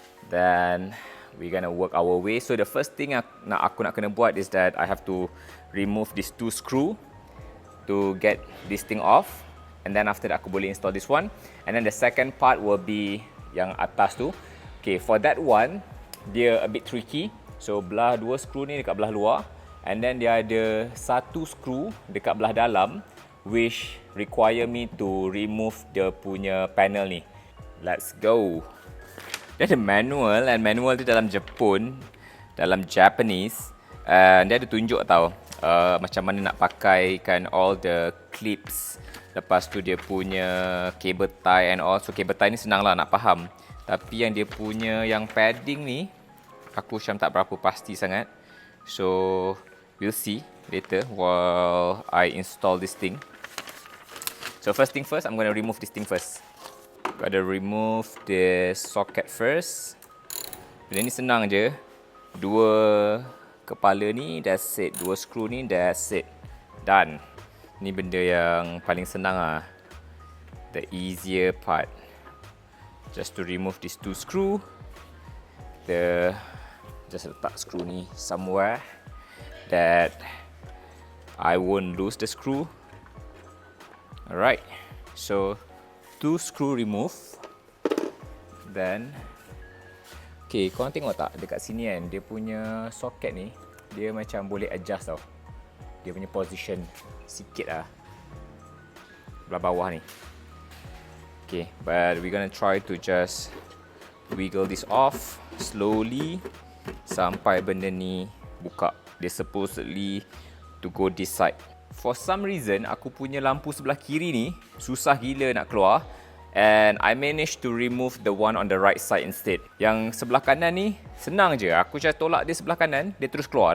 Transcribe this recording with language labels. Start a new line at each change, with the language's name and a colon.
English: Then we're gonna work our way. So the first thing
Malay: aku nak kena buat
English: is that I have to remove these two screw to get this thing off. And then after that
Malay: aku boleh
English: install this one. And then the second part will be
Malay: yang atas tu.
English: Okay, for that one, dia a bit tricky.
Malay: So belah dua screw ni dekat belah luar.
English: And then
Malay: dia ada satu screw dekat belah dalam,
English: which require me to remove the
Malay: punya
English: panel
Malay: ni.
English: Let's go.
Malay: Dia ada manual, and manual tu dalam Jepun, dalam Japanese. And dia ada tunjuk tau macam mana nak pakaikan
English: all the clips.
Malay: Lepas tu dia punya cable tie and all. So cable tie ni senang lah nak faham. Tapi yang dia punya yang padding ni, aku macam tak berapa pasti sangat.
English: So we'll see later while I install this thing. So first thing first, I'm gonna remove this thing first. Gotta remove the socket first.
Malay: Benda ni senang je. Dua kepala ni,
English: that's it.
Malay: Dua screw ni, that's it.
English: Done.
Malay: Ni benda yang paling senang lah.
English: The easier part. Just to remove these two screw. Just
Malay: letak
English: screw
Malay: ni
English: somewhere that I won't lose the screw. Alright. So two screw remove. Then okay,
Malay: korang tengok tak dekat sini kan, dia punya socket ni, dia macam boleh adjust tau. Dia punya position sikit lah belah bawah ni.
English: Okay, but we're gonna try to just wiggle this off slowly
Malay: sampai benda ni buka. Dia
English: supposedly to go this side. For some reason,
Malay: aku punya lampu sebelah kiri ni susah gila nak keluar.
English: And I managed to remove the one on the right side instead.
Malay: Yang sebelah kanan ni senang je. Aku just tolak dia sebelah kanan, dia terus keluar.